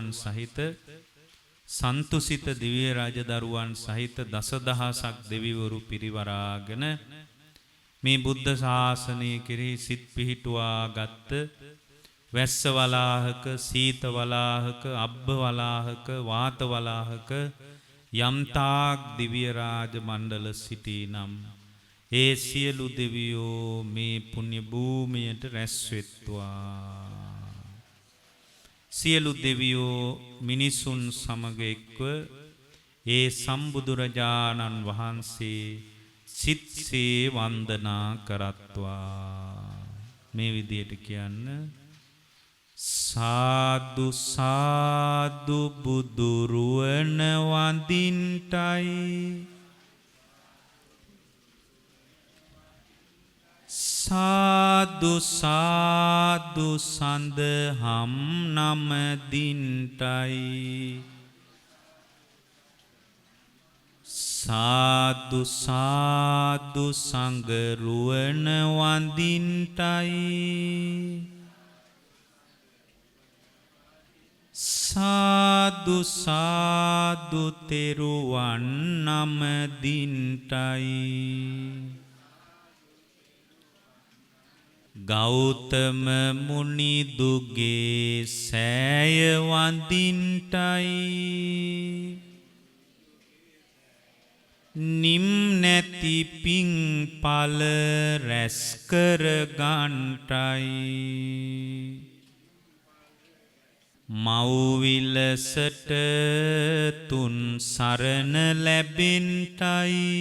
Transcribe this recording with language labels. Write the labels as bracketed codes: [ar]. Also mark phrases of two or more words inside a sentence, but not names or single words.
[si] සහිත සන්තුසිත දිව්‍ය රජදරුවන් සහිත දසදහසක් දෙවිවරු පිරිවරාගෙන මේ බුද්ධ ශාසනය කෙරෙහි සිත් පිහිටුවා ගත්ත වැස්ස වලාහක, සීත වලාහක, අබ්බ වලාහක, වාත වලාහක යම්තාක් දිව්‍ය රාජ මණ්ඩල සිටී නම් ඒ සියලු දෙවියෝ මේ පුණ්‍ය භූමියට රැස්වෙත්වා. සියලු දෙවියෝ මිනිසුන් සමග එක්ව ඒ සම්බුදුරජාණන් වහන්සේ සිත්සේ වන්දනා කරත්වා. මේ විදියට කියන්න. සාදු සාදු බුදුරුවන වඳින්ටයි සාදු සාදු සඳහම් නමදින්ටයි සාදු සාදු සංගරුවන වඳින්ටයි සාදු සාදු තෙරුවන් නමදින්ටයි ගෞතම මුනිදුගේ සෑය වඳින්ටයි නිම් නැති පිං පල රැස් කර ගන්ටයි මව්විලසට තුන් සරණ ලැබෙන්ටයි